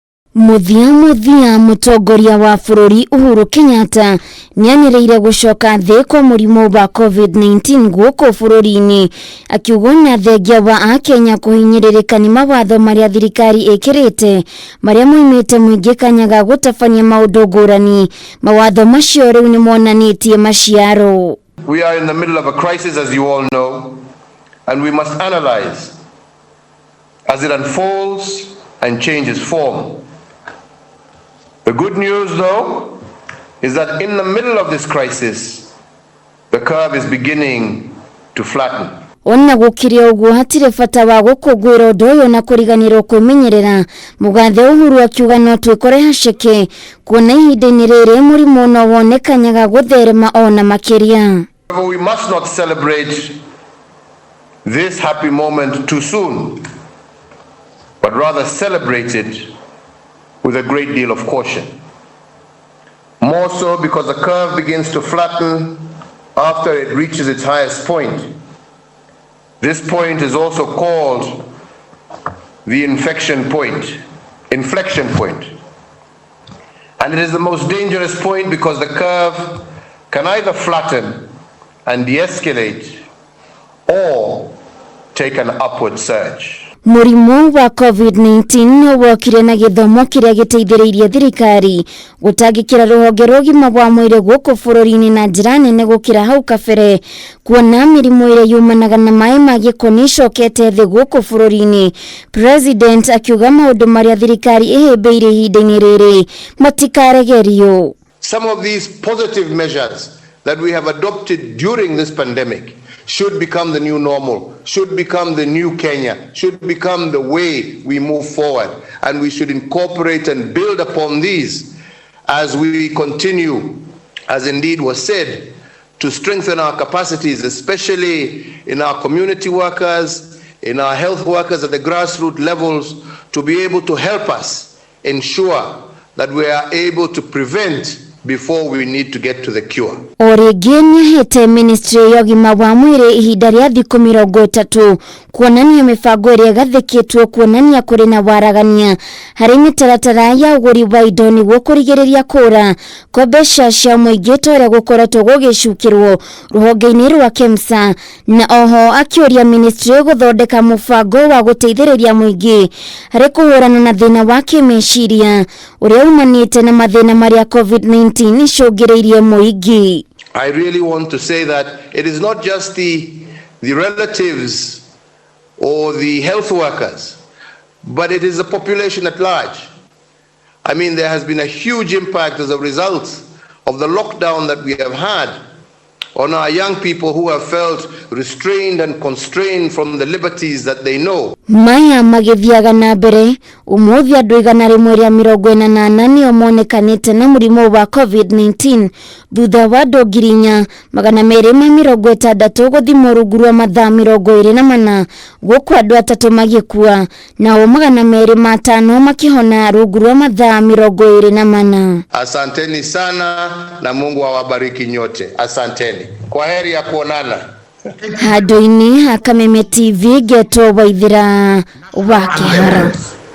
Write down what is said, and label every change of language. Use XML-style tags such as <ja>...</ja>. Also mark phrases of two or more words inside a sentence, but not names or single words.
<ki>Muthia mutongoria wa bururi Uhuru Kenyatta nianireire gucoka thi kwa murimu wa Covid-19 guku bururi-ini akiugona thengia wa Akenya kuhinyiririka ni mawatho maria thirikari ikirite maria muimite muingi kanyaga gutabania maundu ngurani. Mawatho macio riu ni monanitie maciaro.</ki> <en>We are in the middle of a crisis, as you all know, and we must analyze as it unfolds and changes form. The good news, though, is that in the middle of this crisis, the curve is beginning to flatten.</en> <ki>Onna gukiria uguo hatire bata wa gukungwira undu uyu na kuriganirwo kwimenyerera. Mugathe Uhuru akiuga no twikore haceke kuona ihinda-ini riri murimu no wonekanyaga gutherema ona makiria.</ki> <en>We must not celebrate this happy moment too soon, but rather celebrate it with a great deal of caution. More so because the curve begins to flatten after it reaches its highest point. This point is also called the inflection point. And it is the most dangerous point because the curve can either flatten and de-escalate or take an upward surge.</en> <ki>Murimu wa Covid-19 wokire na githomo kiria giteithiriirie thirikari gutangikira ruhonge rugima rwa mwiri guku bururi-ini na njira nene gukira hau kabere, kuona mirimu iria yumanaga na mai ma giko nicokete thi guku bururi-ini. President akiuga maundu maria thirikari ihimbiire ihinda-ini riri matikaregerio.</ki> <en>Some of these positive measures that we have adopted during this pandemic should become the new normal, should become the new Kenya, should become the way we move forward. And we should incorporate and build upon these as we continue, as indeed was said, to strengthen our capacities, especially in our community workers, in our health workers at the grassroots levels, to be able to help us ensure that we are able to prevent before we need to get to the cure.</en> <ki>Origenia hete ministry ya ugima wa mwiri ihinda ria thiku 30 kuonania mibango iria gathikitwo kuonania kuri na waragania hari mitaratara ya uguri wa indo niguo kurigiriria kura kwa mbeca cia muingi toria gukoretwo gugicukirwo ruhonge-ini rwa KEMSA. Na oho akiuria ministry guthondeka mubango wa guteithiriria muingi hari kuhurana na thina wa kimeciria uria umanite na mathina maria Covid-19 nishugiriirie muingi.</ki> <en>I really want to say that it is not just the relatives or the health workers, but it is the population at large. I mean, there has been a huge impact as a result of the lockdown that we have had on our young people who have felt restrained and constrained from the liberties that they know.</en> <ki>Maya magithiaga na mbere umuthi andu 148 nio monekanite na murimu wa Covid-19 thutha wa andu 260 guthimwo rungu rwa mathaa 24 guku andu 3 magikua nao 205 makihona rungu rwa mathaa 24.</ki> <sw>Asanteni sana na Mungu awabariki nyote. Asanteni. Kwaheri ya kuonana.</sw> <ki>Hadoini ha Kameme TV geto waithira wa Kihara.</ki>